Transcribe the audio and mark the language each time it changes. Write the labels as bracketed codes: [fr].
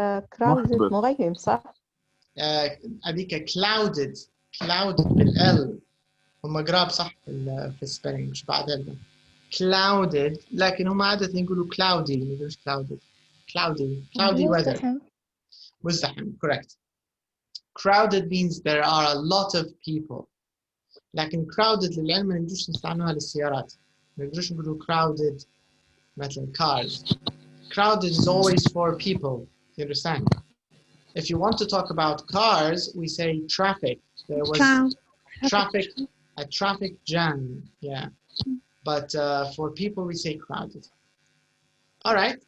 [ar] crowded مغيم صح؟ أديك clouded بالL هم قراب صح في السبيلنج مش بعد ال clouded لكن هم عادة يقولوا cloudy ما يقولوش [en] cloudy weather. مزدحم correct. Crowded means there are a lot of people. [ar] لكن crowded للعلم ما نقدرش نستعملها للسيارات. ما نقدرش نقولوا crowded مثلا cars. [en] Crowded is always for people. You understand? If you want to talk about cars, we say traffic. There was a traffic jam. Yeah. But for people, we say crowded. All right.